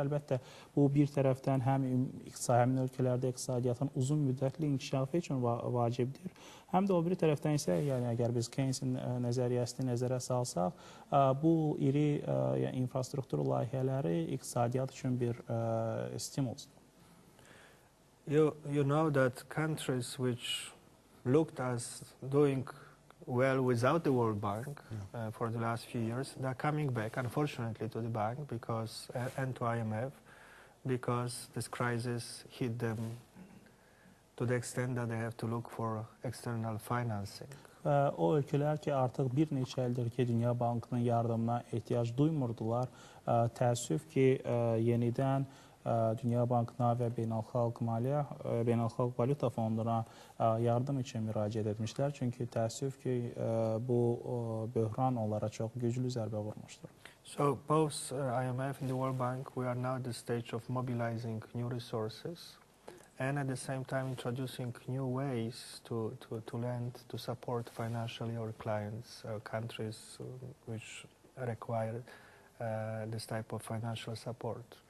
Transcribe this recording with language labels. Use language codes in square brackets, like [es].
[az] Əlbəttə, bu bir tərəfdən həmin ölkələrdə iqtisadiyyatın uzun müddətli inkişafı üçün vacibdir. Həm də o bir tərəfdən isə, yəni əgər biz Keynesin nəzəriyyəsini nəzərə salsaq, bu iri infrastruktur layihələri iqtisadiyyat üçün bir stimuldur. [en] You know that countries which looked as doing well without the World Bank for the last few years, they're coming back, unfortunately, to the bank because, and to IMF, because this crisis hit them to the extent that they have to look for external financing. [az] O ölkələr ki, artıq bir neçə ildir ki, Dünya Bankının yardımına ehtiyac duymurdular. Təəssüf ki, yenidən Dünya Bankına və Beynəlxalq Valyuta Fonduna yardım üçün müraciət etmişlər. Çünki təəssüf ki, bu böhran onlara çox güclü zərbə vurmuşdur. [en] So both IMF and the World Bank, we are now at the stage of mobilizing new resources and at the same time introducing new ways to lend, to support financially our clients, countries which require this type of financial support.